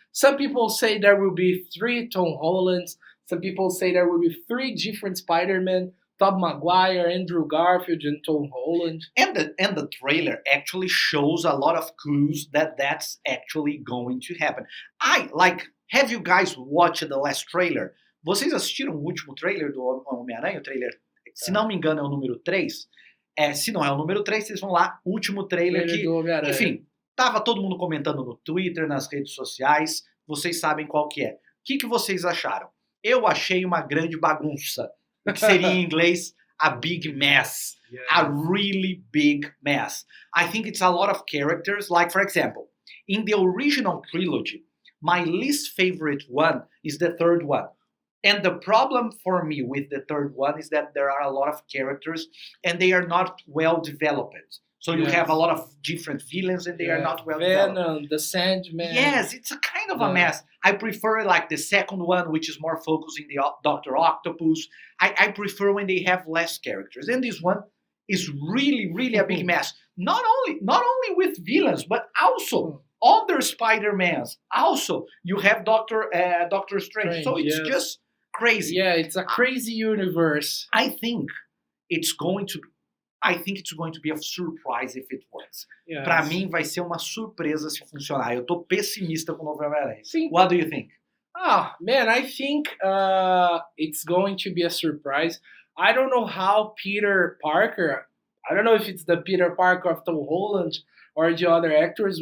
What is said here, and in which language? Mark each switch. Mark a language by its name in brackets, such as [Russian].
[English] Some people say there will be 3 Tom Hollands. Some people say there will be 3 different Spider-Men: Tobey Maguire, Andrew Garfield, and Tom Holland. And the trailer actually shows a lot of clues that that's actually going to happen. Have you guys watched the last trailer? [Portuguese] Vocês assistiram o último trailer do Homem-Aranha? O trailer, se não me engano, é o número 3. Se não é o número 3, vocês vão lá, último trailer que... do Homem-Aranha. Enfim, tava todo mundo comentando no Twitter, nas redes sociais. Vocês sabem qual que é. O que vocês acharam? Eu achei uma grande bagunça. O que seria em inglês [English] a big mess. Yes. A really big mess. I think it's a lot of characters. Like, for example, in the original trilogy, my least favorite one is the third one. And the problem for me with the third one is that there are a lot of characters and they are not well developed. So you Yes. have a lot of different villains and they are not well developed. Venom, the Sandman. Yes, it's a kind of a Yeah. mess. I prefer like the second one, which is more focused in the Dr. Octopus. I prefer when they have less characters. And this one is really, really a big mess. Not only with villains, but also other Spider-Mans. Also, you have Doctor Strange. So it's Yes. just crazy. Yeah, it's a crazy universe. I think it's going to be a surprise if it works. Yes. [Portuguese] Pra mim vai ser uma surpresa se funcionar. Eu tô pessimista com o novo Homem-Aranha. Sim. [English] What do you think? Man, I think it's going to be a surprise. I don't know how Peter Parker, I don't know if it's the Peter Parker of Tom Holland or the other actors.